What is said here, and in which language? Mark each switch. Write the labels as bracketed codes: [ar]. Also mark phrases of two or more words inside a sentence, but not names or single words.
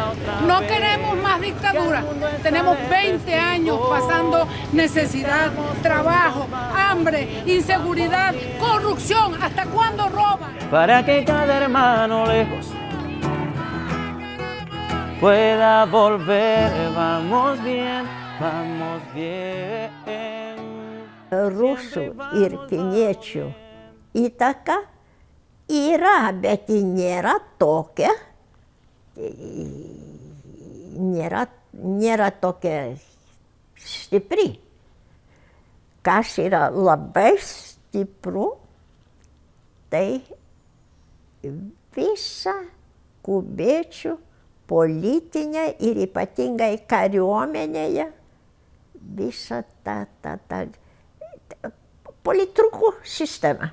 [es] No queremos más dictadura. Tenemos 20 años pasando necesidad, trabajo, hambre, inseguridad, corrupción. ¿Hasta cuándo roban? Para que cada hermano lejos pueda volver. Vamos bien, vamos bien. [lt] Rusų ir kiniečių įtaka yra, bet ji nėra tokia, nėra tokia stipri. Kas yra labai stipru, tai visa kubiečių politinė ir ypatingai kariuomenėje visa ta politrukų sistema.